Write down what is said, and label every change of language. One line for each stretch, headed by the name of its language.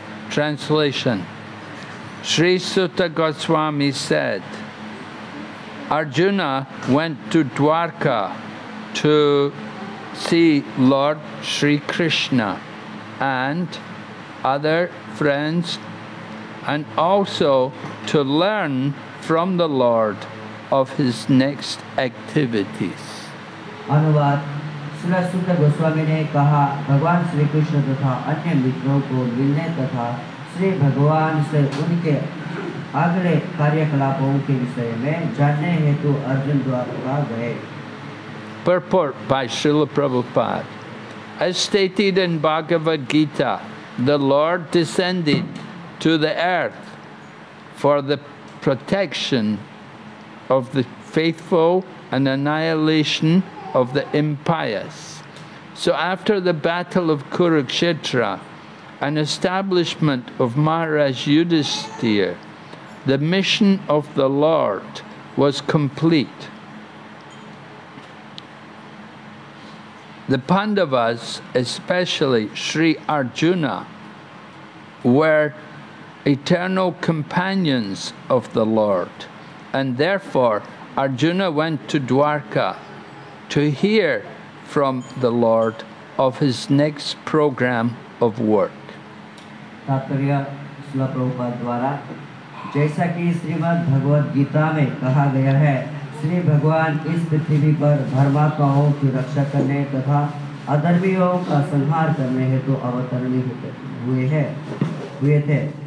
English: Translation. Sri Sutta Goswami said, Arjuna went to Dwarka to see Lord Sri Krishna and other friends, and also to learn from the Lord of his next activities.
Hindi: अनुवाद श्री सुत्त गोस्वामी ने कहा, भगवान श्री कृष्ण तथा अन्य मित्रों को मिलने तथा श्री भगवान से उनके अगले कार्यकलापों के विषय में जानने हेतु अर्जुन द्वारका गए।
English: Purport by Srila Prabhupada. As stated in Bhagavad Gita, the Lord descended to the earth for the protection of the faithful and annihilation of the impious. So after the battle of Kurukshetra and establishment of Maharaj Yudhisthira, the mission of the Lord was complete. The Pandavas, especially Sri Arjuna, were eternal companions of the Lord, and therefore Arjuna went to Dwarka to hear from the Lord of his next program of work.
Hindi: तात्पर्य श्रील प्रभुपाद द्वारा, जैसा कि श्रीमद् भगवद गीता में कहा गया है, श्री भगवान इस पृथ्वी पर धर्मात्माओं की रक्षा करने तथा अधर्मियों का संहार करने हेतु अवतरणीय हुए थे।